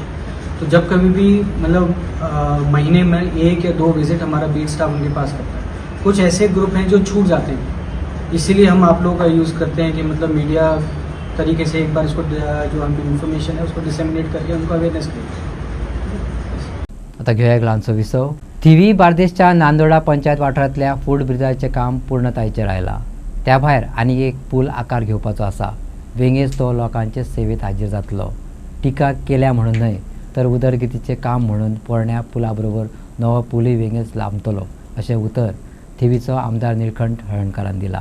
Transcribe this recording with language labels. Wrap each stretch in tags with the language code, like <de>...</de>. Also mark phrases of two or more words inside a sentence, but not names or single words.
<hi>तो जब कभी भी मतलब महीने में 1 या 2 विजिट हमारा</hi> <en>beat staff</en> <hi>उनके पास करता है. कुछ ऐसे ग्रुप हैं जो छूट जाते हैं, इसीलिए हम आप लोगों का यूज़ करते हैं कि मतलब मीडिया तरीके से एक बार इसको जो हमें इन्फॉर्मेशन है उसको डिसेमिनेट करके उनको अवेयरनेस करें.</hi> <kok>आता घेऊया एक ल्हानसो विसव. थिवी बार्देसच्या नांदोडा पंचायत वाठारांतल्या फूट ब्रिजाचें काम पूर्णतायेचेर आयलां. त्या भायर आनी एक पूल आकार घेवपाचो आसा. वेंगेज तो लोकांचे सेवेत हाजीर जातलो. टिका केल्या म्हणून न्हय तर उदरगतीचें काम म्हणून पोरण्या पुला बरोबर नवो पूलय वेंगेज लांबतलो अशें उतर थिवीचो आमदार निळकंठ हळर्णकारान दिला.</kok>